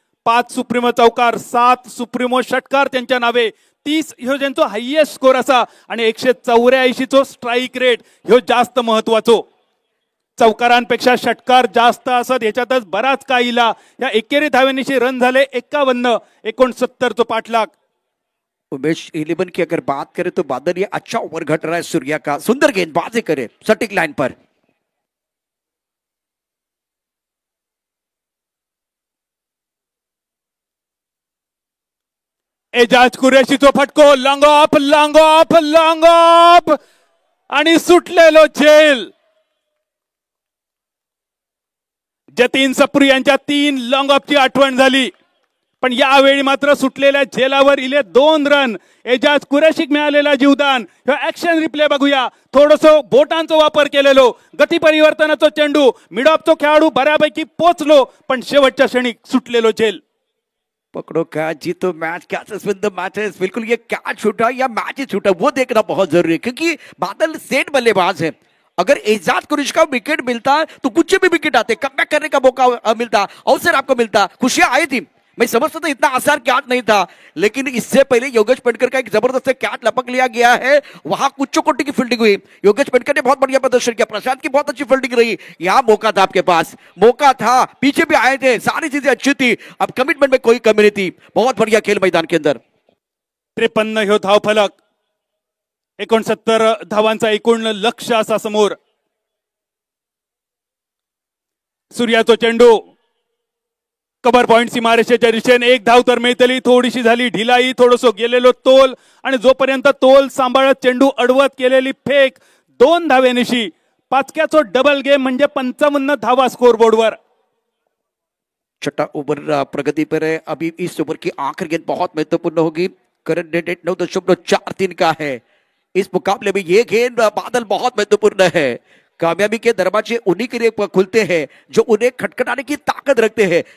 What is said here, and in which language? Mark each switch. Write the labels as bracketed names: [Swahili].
[Konkani] 5 सुप्रीमो चौकार, 7 सुप्रीमो षटकार त्यांच्या नावे, 30 ह्यो ज्यांचो हायएस्ट स्कोर असा आणि 184 चो स्ट्राईक रेट ह्यो जास्त महत्वाचो। चौकारांपेक्षा षटकार जास्त असत, याच्यातच बराच काय इला। या एकेरी धाव्यांनीशी रन झाले 51, 69 चो पाठलाग। [Hindi] उमेश 11 की अगर बात करें तो बादल ये अच्छा ओवर घट रहा है सूर्या का, सुंदर गेंदबाजी करे सटीक लाइन पर। [Konkani] एजाज कुरेशीचो फटको, long of long of long of आणि सुटलेलो झेल। जतीन सप्रू यांच्या 3 लॉंग ऑफची आठवण झाली, पण यावेळी मात्र सुटलेल्या झेलावर इले 2 रन। एजाज कुरेशीक मिळालेला जीवदान, हे ऍक्शन रिप्ले बघूया। थोडंसं बोटांचा वापर केलेलो, गती परिवर्तनाचा चेंडू, मिड ऑफचो खेळाडू बऱ्यापैकी पोचलो, पण शेवटच्या क्षणी सुटलेलो झेल। [Hindi] पकड़ो कैच, जीतो match, [English] Catches win the matches. [Hindi] बिल्कुल ये कैच छूटा या मैच ही छूटा वो देखना बहुत जरूरी है, क्योंकि बादल सेट बल्लेबाज है। अगर एजाज कुरैशी का विकेट मिलता तो कुछ भी विकेट आते, कमबैक करने का मौका मिलता, अवसर आपको मिलता, खुशियां आई थी। मैं समझता था इतना आसान कैच नहीं था, लेकिन इससे पहले योगेश पेडकर का एक जबरदस्त कैच लपक लिया गया है, वहां कुछ कोटि की फील्डिंग हुई। योगेश पेडकर ने बहुत बढ़िया प्रदर्शन किया, प्रशांत की बहुत अच्छी फील्डिंग रही। यहां मौका था आपके पास, मौका था, पीछे भी आए थे, सारी चीजें अच्छी थी, अब कमिटमेंट में कोई कमी नहीं थी। बहुत बढ़िया खेल मैदान के अंदर। [Konkani] 53 ह्यो धाव फलक, 69 धावांचा एकूण लक्ष्य असा समोर। सूर्याचो चेंडू कबर पॉइंट सीमारेषेच्या दिशेने, 1 धाव तर मिळतली, थोडीशी झाली ढिलाई, थोडंसं गेलेलो तोल आणि जोपर्यंत तोल सांभाळत चेंडू अडवत केलेली फेक, 2 धाव्यानिशी 5क्याचो डबल गेम म्हणजे 55 धावा स्कोरबोर्डवर। [Hindi] छठा ओवर प्रगति पर है, अभी इस ओवर की आखिरी गेंद बहुत महत्वपूर्ण होगी। करंट रेट 9.43 का है। इस मुकाबले में ये गेंद बादल बहुत महत्वपूर्ण है। कामयाबी के दरवाजे उन्हीं के लिए खुलते हैं जो उन्हें खटखटाने की ताकत रखते हैं।